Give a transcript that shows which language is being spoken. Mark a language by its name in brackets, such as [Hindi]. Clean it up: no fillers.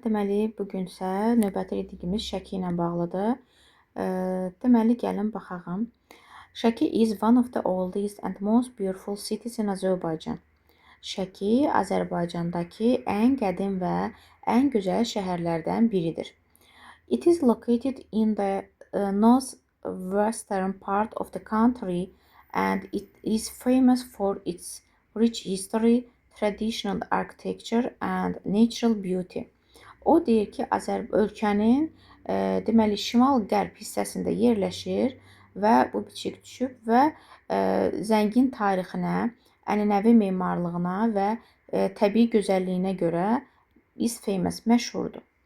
[Azerbaijani] Deməli, bugünsə növbəti readingimiz Şəki ilə bağlıdır. Deməli, gəlin baxaq. [English] Şəki is one of the oldest and most beautiful cities in Azerbaijan. [Azerbaijani] Şəki Azərbaycandakı ən qədim və ən gözəl şəhərlərdən biridir. [English] It is located in the northwestern part of the country and it is famous for its rich history, traditional architecture and natural beauty. [Azerbaijani] O deyir ki, ölkənin deməli şimal-qərb hissəsində yerləşir və bu biçik düşüb və zəngin tarixinə, ənənəvi memarlığına və təbii gözəlliyinə görə [English] is famous, [Azerbaijani] məşhurdur.